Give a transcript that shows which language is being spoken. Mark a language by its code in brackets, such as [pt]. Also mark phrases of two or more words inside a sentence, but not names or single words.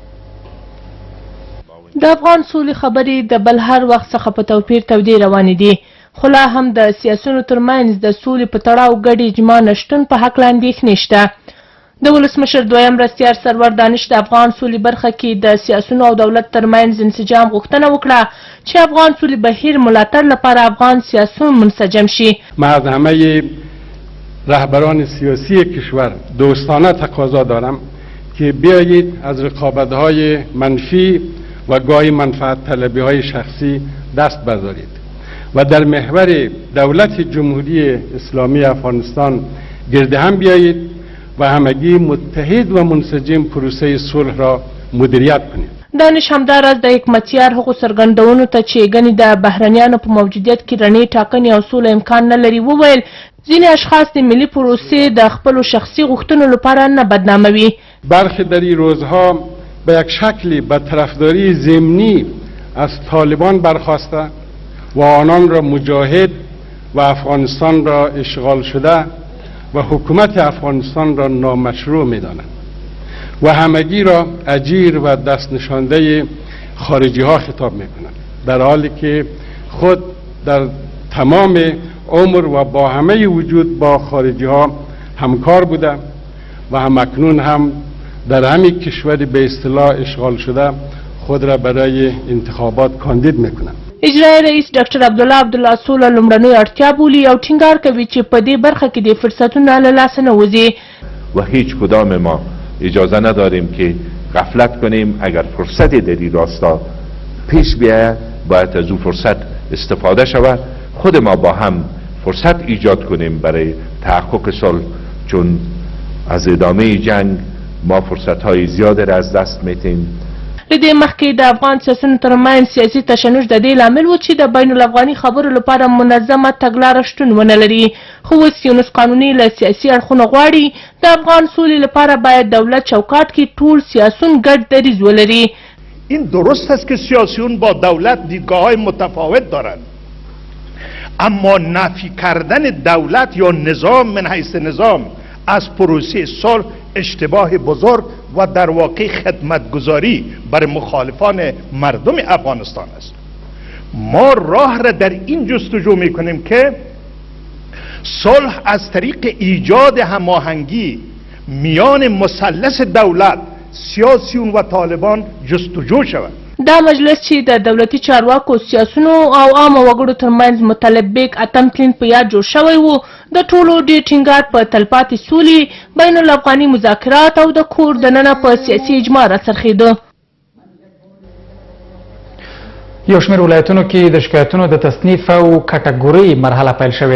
[ps] د افغان سولې خبرې د بل هر وخت څخه په توپیر تودې روانې دي، خو لا هم د سیاسیونو ترمنځ د سولې په تړاو ګډ اجماع نشتون په هکله اندېښنې شته. د ولسمشر دویم مرستیال سرور دانش د افغان سولې برخه کې د سیاسیونو او دولت ترمنځ انسجام غوښتنه وکړه چې افغان سولې بهیر ملاتړ لپاره افغان سیاسیون منسجم شي. [fa] من از همه رهبران سیاسی کشور دوستانه تقاضا دارم که بیایید از رقابت‌های منفی و گاهی منفعت طلبی‌های شخصی دست بردارید و در محور دولت جمهوری اسلامی افغانستان گرد هم بیایید و همگی متحد و منسجم پروسه صلح را مدیریت کنید. [ps] دانش همداراز د حکمتیار هغو څرګندونو ته چې ګنې د بهرنیانو په موجودیت کې رڼې ټاکنې او سوله امکان نه لري وویل ځینې اشخاص د ملي پروسې د خپلو شخصي غوښتنو لپاره نه بدناموي. [fa] برخی در این روزها به یک شکلی به طرفداری ضمنی از طالبان برخاسته و آنان را مجاهد و افغانستان را اشغال شده و حکومت افغانستان را نامشروع می‌دانند و همگی را اجیر و دست نشانده خارجی ها خطاب می‌کنند، در حالی که خود در تمام عمر و با همه وجود با خارجی ها همکار بوده و همکنون هم در همین کشور به اصطلاح اشغال شده خود را برای انتخابات کاندید می‌کنند. [ps] اجرایی رئیس ډاکټر عبدالله سوله لومړنۍ اړتیا بولي او ټینګار کوي چې په دې برخه کې د فرصتونه له لاسه نه وځي. [fa] و هیچ کدام ما اجازه نداریم که غفلت کنیم. اگر فرصتی در این راستا پیش بیاید باید از او فرصت استفاده شود. خود ما با هم فرصت ایجاد کنیم برای تحقق صلح، چون از ادامه جنگ ما فرصت‌های زیادی را از دست می‌دیم. [ps] له دې مخکې د افغان سیاسیونو ترمنځ سیاسي تشنج د دې لامل و چې د بین الافغاني خبرو لپاره منظمه تګلاره شتون ونه لري، خو اوس یونس قانوني له سیاسي اړخونو غواړي د افغان سولې لپاره باید دولت چوکاټ کې ټول سیاسیون ګډ دریځ ولري. [fa] این درست است که سیاسیون با دولت دیدگاه‌های متفاوت دارند، اما نفی کردن دولت یا نظام من حیث نظام از پروسه صلح اشتباه بزرگ و در واقع خدمتگزاری بر مخالفان مردم افغانستان است. ما راه را در این جستجو میکنیم که صلح از طریق ایجاد هماهنگی میان مثلث دولت، سیاسیون و طالبان جستجو شود. [ps] دا مجلس چې د دولتي چارواکو، سیاسیونو او عامه وګړو ترمنځ مطلبیک اتم تلین په یاد جوړ شوی و، د ټولو ډېر ټینګار په تلپاتې سولې، بین الافغاني مذاکرات او د کور دننه په سیاسي اجماع راڅرخېده. یو شمېر ولایتونو کې د شکایتونو د تصنیف او کټګورۍ مرحله پیل شوې.